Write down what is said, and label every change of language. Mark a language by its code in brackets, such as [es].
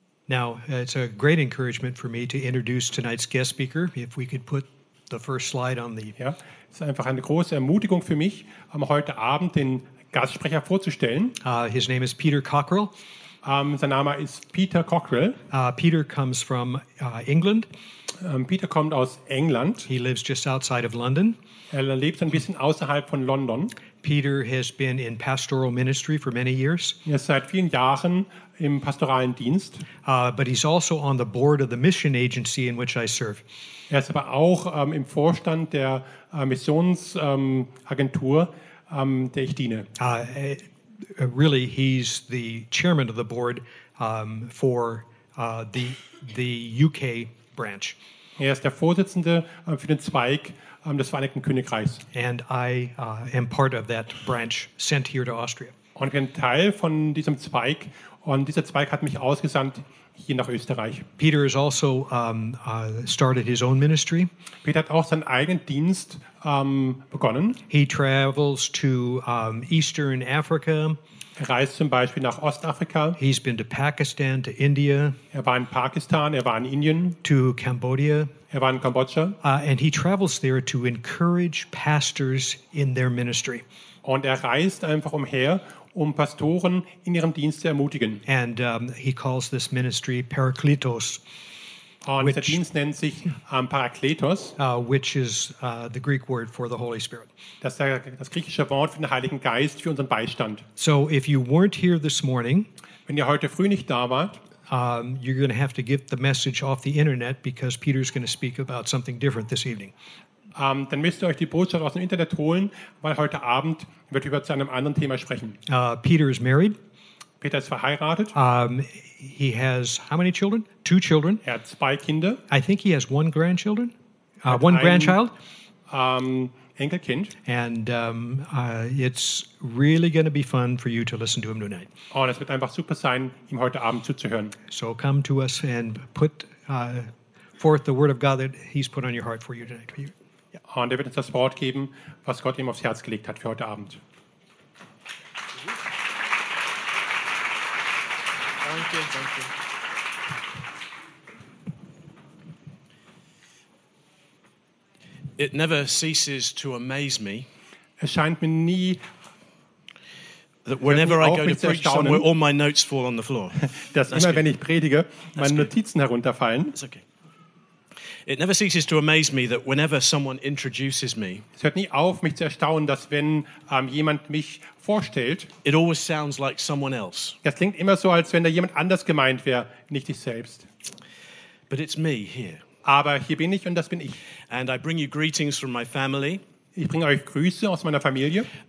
[en] Now, it's a great encouragement for me to introduce tonight's guest speaker. If we could put the first slide on the... [de] Ja, es ist einfach eine große Ermutigung für mich, heute Abend den Gastsprecher vorzustellen. [en] His name is Peter Cockrell. [de] Sein Name ist Peter Cockrell. [en] Peter comes from England. [de] Peter kommt aus England. [en] He lives just outside of London. [de] Er lebt ein bisschen außerhalb von London. [en] Peter has been in pastoral ministry for many years. [de] Er ist seit vielen Jahren im pastoralen Dienst. [en] But he's also on the board of the mission agency in which I serve. [de] Er ist aber auch im Vorstand der Missionsagentur, der ich diene. [en] Really, he's the chairman of the board for the UK branch. [de] Er ist der Vorsitzende für den Zweig des Vereinigten Königreichs. [en] And I am part of that branch sent here to Austria. [de] Und ich bin Teil von diesem Zweig, und dieser Zweig hat mich ausgesandt hier nach Österreich. [en] Peter has also started his own ministry. [de] Peter hat auch seinen eigenen Dienst begonnen. [en] He travels to Eastern Africa. [de] Er reist zum Beispiel nach Ostafrika. [en] He's been to Pakistan, to India. [de] Er war in Pakistan, er war in Indien. [en] To Cambodia. [de] Er war in Kambodscha. [en] And he travels there to encourage pastors in their ministry. [de] Und er reist einfach umher, um Pastoren in ihrem Dienst zu ermutigen. [en] And he calls this ministry Parakletos. [de] Und dieser Dienst nennt sich Parakletos, [en] which is the Greek word for the Holy Spirit. [de] Das ist das griechische Wort für den Heiligen Geist, für unseren Beistand. [en] So if you weren't here this morning, [de] wenn ihr heute früh nicht da wart, [en] you're going to have to get the message off the internet, because Peter's going to speak about something different this evening. [de] Dann müsst ihr euch die Botschaft aus dem Internet holen, weil heute Abend wird über zu einem anderen Thema sprechen. [en] Peter is married. [de] Peter ist verheiratet. [en] He has how many children? Two children. [de] Er hat zwei Kinder. [en] I think he has one grandchildren. One grandchild. [de] Enkelkind. [en] And it's really going to be fun for you to listen to him tonight. [de] Und es wird einfach super sein, ihm heute Abend zuzuhören. [en] So come to us and put forth the word of God that he's put on your heart for you tonight. [de] Und er wird uns das Wort geben, was Gott ihm aufs Herz gelegt hat für heute Abend. Danke, danke. [en] It never ceases to amaze me. [de] Es scheint mir nie, [en] that whenever I go to preach somewhere, all my notes fall on the floor. [de] Dass immer, wenn ich predige, meine Notizen herunterfallen. [en] It's okay. It never ceases to amaze me that whenever someone introduces me, [de] es hört nie auf, mich zu erstaunen, dass wenn jemand mich vorstellt, [en] it always sounds like someone else. [de] Das klingt immer so, als wenn da jemand anders gemeint wäre, nicht ich selbst. [en] But it's me here. [de] Aber hier bin ich, und das bin ich. [en] And I bring you greetings from my family. [de] Ich bringe euch Grüße aus meiner Familie.